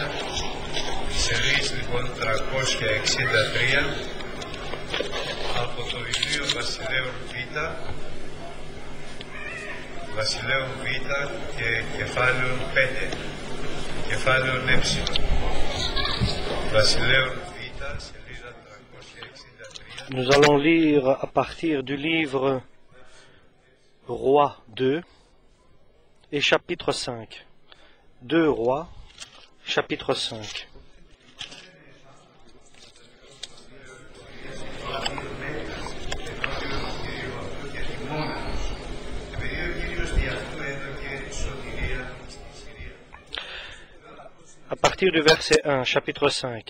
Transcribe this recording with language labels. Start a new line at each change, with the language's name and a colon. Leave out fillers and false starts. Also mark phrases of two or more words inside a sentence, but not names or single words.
Greek: Η σελίδα λοιπόν 363 από το βιβλίο Βασιλέων Β και κεφάλαιον 5, κεφάλαιον ε. Βασιλέων Β, σελίδα 363.
French: Nous allons lire à partir du livre Rois 2 et chapitre 5. 2 Rois, chapitre 5. À partir du verset 1, chapitre 5.